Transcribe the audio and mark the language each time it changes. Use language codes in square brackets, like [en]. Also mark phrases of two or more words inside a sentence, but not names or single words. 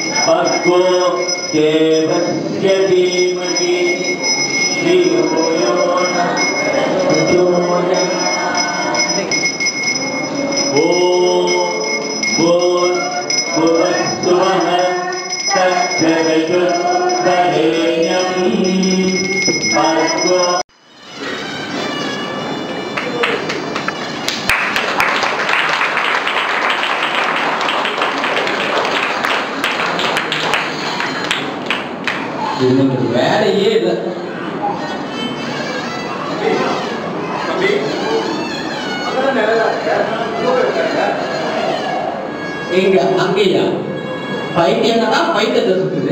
[sa] भर्गो देवस्य धीमहि धियो यो नः प्रचोदयात्। ओम भूर्भुवस्सुवः तत्सवितुर्वरेण्यं भर्गो। [ta] இதுக்கு வேலையே இல்லை. எங்க அங்கேயா பைத்தியம்னா பைத்தியத்தை சுத்துது.